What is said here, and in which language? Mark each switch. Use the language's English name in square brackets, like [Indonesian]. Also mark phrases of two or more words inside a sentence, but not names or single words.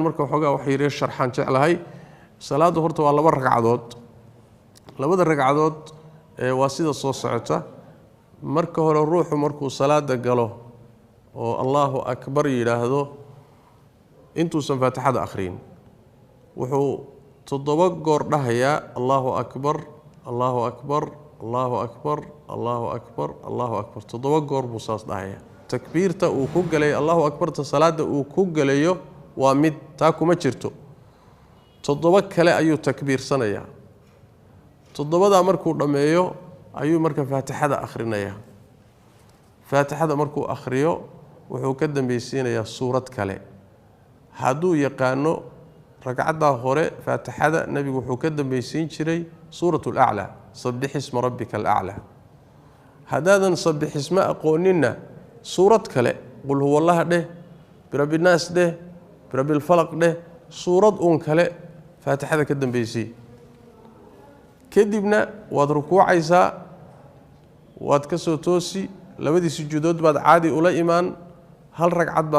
[Somali] marka waxoogaa wax yar sharxan jeclahay salaadu horta waa laba ragcadood labada ragcadood waa sida soo socota marka hore ruuxu markuu salaada galo oo Allahu akbar yiraahdo intuusan faatixada akhriin wuxuu 7 goor dhahayaa [Arabic] الله أكبر الله أكبر الله أكبر الله أكبر الله أكبر [Somali] 7 goor buu saas dhahayaa takbiirta uu ku galay [Arabic] الله أكبر [Somali] ta salaada uu ku galayo waa mid taa kuma jirto 7 kale ayuu takbiirsanayaa 7da markuu dhameeyo ayuu marka faatixada akhrinaya faatixada markuu akhriyo wuxuu ka dambaysiinayaa suurad kale haduu yaqaano ragcada hore faatixada nabigu wuxuu ka dambaysiin jiray [Arabic] سورة الأعلى سبح اسم ربك الأعلى [Somali] hadaadan [Arabic] سبح اسم [Somali] aqoonina suurad kale [Arabic] قل هو الله [Somali] dheh [Arabic] برب الناس [Somali] dheh [Arabic] برب الفلق [Somali] dheh suurad kale faatixada ka dambaysi kadibna waad rukuucaysaa waad ka soo toosi labadii sujuudood baad caadi ula iimaan hal ragcad baa